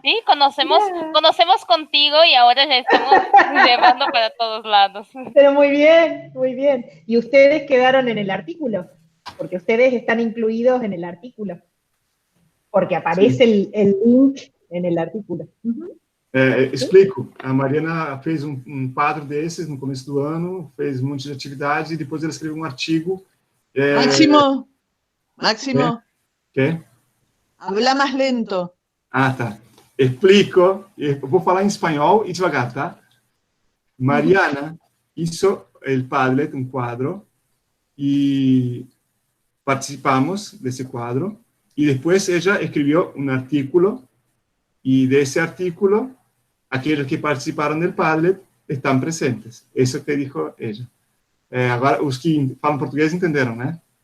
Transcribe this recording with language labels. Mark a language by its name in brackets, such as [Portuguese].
[Spanish] Sí, conocemos contigo y ahora ya estamos llevando para todos lados. Pero muy bien. Y ustedes quedaron en el artículo, porque ustedes están incluidos en el artículo. Porque aparece el link en el artículo. Explico. [Portuguese] A Mariana fez quadro desses no começo do ano, fez um monte de atividades e depois ela escreveu um artigo. Máximo. [Spanish] ¿Qué? [Portuguese] Habla mais lento. Ah, tá. Explico. Eu vou falar em espanhol e devagar, tá? [Spanish] Mariana hizo el Padlet, un cuadro, y participamos de ese cuadro. Y después ella escribió un artículo, y de ese artículo, aquellos que participaron del Padlet están presentes. Eso que dijo ella. [Portuguese] Agora, os que falam português entenderam, né?